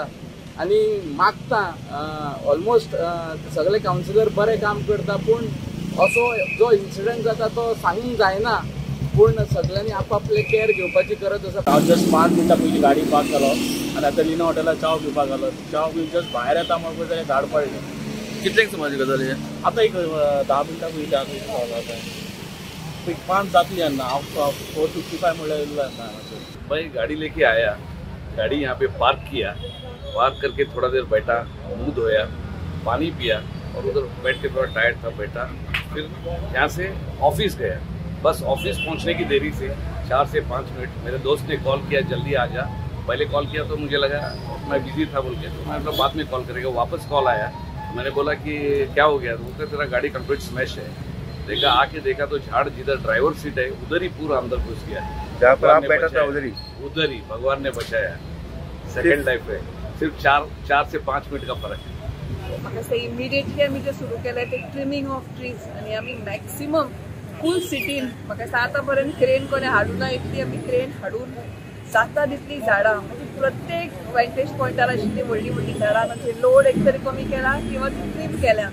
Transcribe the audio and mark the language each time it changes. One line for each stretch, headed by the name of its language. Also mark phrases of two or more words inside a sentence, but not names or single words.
Konkani: आनी मागता ऑलमोस्ट सगळे कावन्सिलर बरें काम करता, पूण असो जो इन्सिडंट जाता तो सांगूंक जायना, पूण सगळ्यांनी आपापले केअर घेवपाची गरज आसा। हांव जस्ट 5 मिनटां पयलीं गाडी पार्क जालो आनी आतां लिना हॉटेलार चाव पिवपाक गेलो। चाव पिवन जस्ट भायर येता म्हाका जाल्यार झाड पडलें। कितल्यांक सुमार गजाल हे? आतां एक 10 मिनटां पयलीं आतां एक 5 जातली आनी हांव 4:55 म्हणल्यार येयल्लो आसा।
Hindi: भाई गाड़ी लेके आया, गाड़ी यहाँ पे पार्क किया, पार्क करके थोड़ा देर बैठा, मुंह धोया, पानी पिया और उधर बैठ के थोड़ा टायर्ड था बैठा। फिर यहाँ से ऑफिस गया। बस ऑफिस पहुंचने की देरी से 4 से 5 मिनट मेरे दोस्त ने कॉल किया जल्दी आ जा। पहले कॉल किया तो मुझे लगा मैं बिजी था बोल के, तो मैं बाद में कॉल करेगा। वापस कॉल आया, मैंने बोला कि क्या हो गया, तो तेरा गाड़ी
English: complete smash
Hindi: है। देखा, आके देखा तो झाड़ जिधर ड्राइवर सीट है उधर ही पूरा अंदर घुस गया। जहाँ पर आप बैठा था उधर ही भगवान ने बचाया।
English: second life
Hindi: है, सिर्फ 4 से 5 मिनट का फर्क है।
Konkani: इमिडिएटली आम्ही जे सुरू केलें ते
English: trimming of trees
Konkani: आनी आमी
English: maximum full
Konkani: सिटीन म्हाका दिसता आतां पर्यंत क्रेन कोणें हाडूं ना, इतली आमी क्रेन हाडून जाता तितली झाडां म्हणजे प्रत्येक वेंटेज पॉयंटार आशिल्ली व्हडली व्हडली झाडां तांचे लोड एक तरी कमी केला किंवा ट्रीम केल्या।